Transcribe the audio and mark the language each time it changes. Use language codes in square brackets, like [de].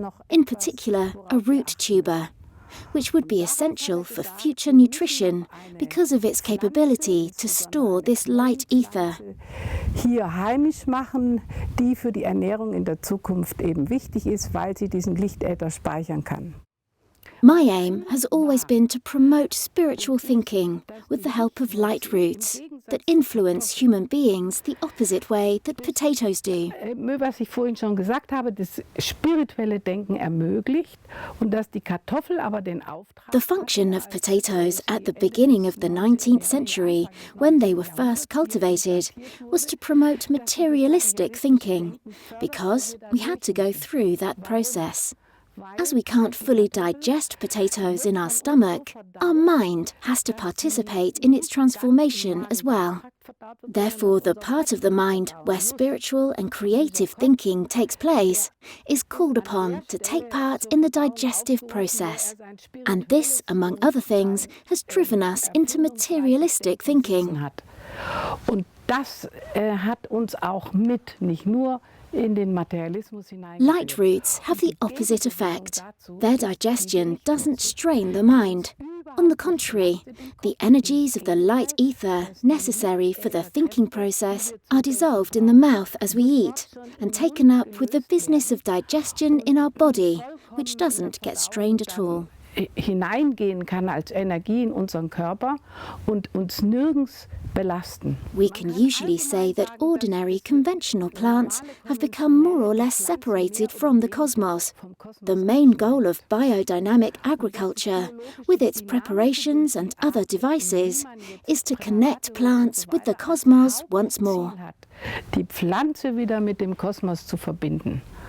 [en] In particular, a root tuber, which would be essential for future nutrition because of its capability to store this light ether. [de] Hier heimisch machen, die für die Ernährung in der Zukunft eben wichtig ist, weil sie diesen Lichtäther speichern kann. [en] My aim has always been to promote spiritual thinking with the help of light roots that influence human beings the opposite way that potatoes do. [de] Was ich vorhin schon gesagt habe, das spirituelle Denken ermöglicht und dass die Kartoffel aber den Auftrag. [en] The function of potatoes at the beginning of the 19th century, when they were first cultivated, was to promote materialistic thinking, because we had to go through that process. As we can't fully digest potatoes in our stomach, our mind has to participate in its transformation as well. Therefore, the part of the mind where spiritual and creative thinking takes place is called upon to take part in the digestive process. And this, among other things, has driven us into materialistic thinking. [de] Und das hat uns auch mit, nicht nur in den Materialismus hinein. [en] Light roots have the opposite effect. Their digestion doesn't strain the mind. On the contrary, the energies of the light ether necessary for the thinking process are dissolved in the mouth as we eat and taken up with the business of digestion in our body, which doesn't get strained at all. [de] Hineingehen kann als Energie in unseren Körper und uns nirgends belasten. [en] We can usually say that ordinary conventional plants have become more or less separated from the cosmos. The main goal of biodynamic agriculture, with its preparations and other devices, is to connect plants with the cosmos once more. [de] Die Pflanze wieder mit dem Kosmos zu verbinden.